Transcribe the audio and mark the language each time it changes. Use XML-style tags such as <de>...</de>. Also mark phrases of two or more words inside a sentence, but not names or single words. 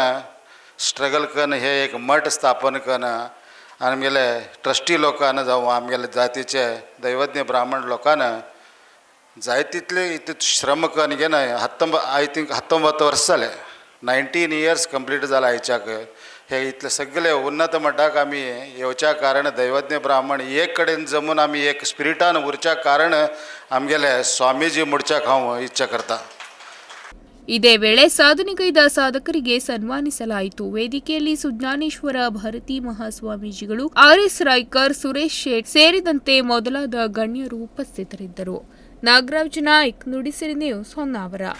<kok>स्ट्रगल करून हे एक मठ स्थापन करून आमगेले ट्रस्टी लोकांना जावं आमगेले जातीचे दैवज्ञ ब्राह्मण लोकांना जाय तितले श्रम करून घेन</kok> <en>I think</en> <kok>19 वर्स जाले 19</kok> <en>years complete</en> <kok>जाला आयच्याक हे इतले सगळे उन्नत मठाक आमी येवच्या कारण दैवज्ञ ब्राह्मण एक कडेन जमून आमी एक स्पिरिटान उरच्या कारण आमगेले स्वामीजी मुडच्याक हांव इच्छा करता.</kok> <kn>ಇದೇ ವೇಳೆ ಸಾಧನೆಗೈದ ಸಾಧಕರಿಗೆ ಸನ್ಮಾನಿಸಲಾಯಿತು. ವೇದಿಕೆಯಲ್ಲಿ ಸುಜ್ಞಾನೇಶ್ವರ ಭಾರತಿ ಮಹಾಸ್ವಾಮೀಜಿಗಳು, ಆರ್.ಎಸ್. ರಾಯ್ಕರ್, ಸುರೇಶ್ ಶೇಟ್ ಸೇರಿದಂತೆ ಮೊದಲಾದ ಗಣ್ಯರು ಉಪಸ್ಥಿತರಿದ್ದರು. ನಾಗರಾಜ್ ನಾಯ್ಕ್, ನುಡಿಸಿರಿ ನ್ಯೂಸ್, ಹೊನ್ನಾವರ.</kn>